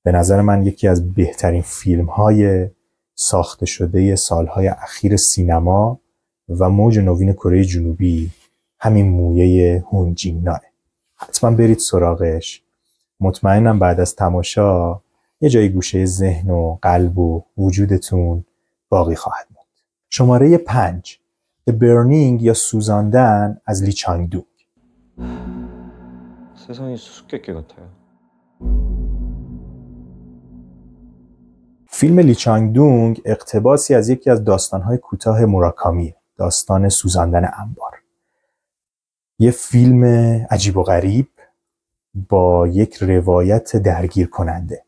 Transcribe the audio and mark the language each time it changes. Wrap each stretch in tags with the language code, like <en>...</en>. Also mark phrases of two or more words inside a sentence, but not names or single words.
<fa>به نظر من یکی از بهترین فیلم‌های ساخته شده سالهای اخیر سینما و موج نوین کره جنوبی همین مویه هون جینگناه. حتما برید سراغش. مطمئنم بعد از تماشا یه جای گوشه ذهن و قلب و وجودتون باقی خواهد موند. شماره 5 The Burning یا سوزاندن از لی چانگ دونگ.</fa> <ko>세상이 수수께끼 같아요.</ko> <fa>فیلم لی چانگ دونگ اقتباسی از یکی از داستان‌های کوتاه موراکامی، داستان سوزاندن انبار. یه فیلم عجیب و غریب با یک روایت درگیر کننده.</fa>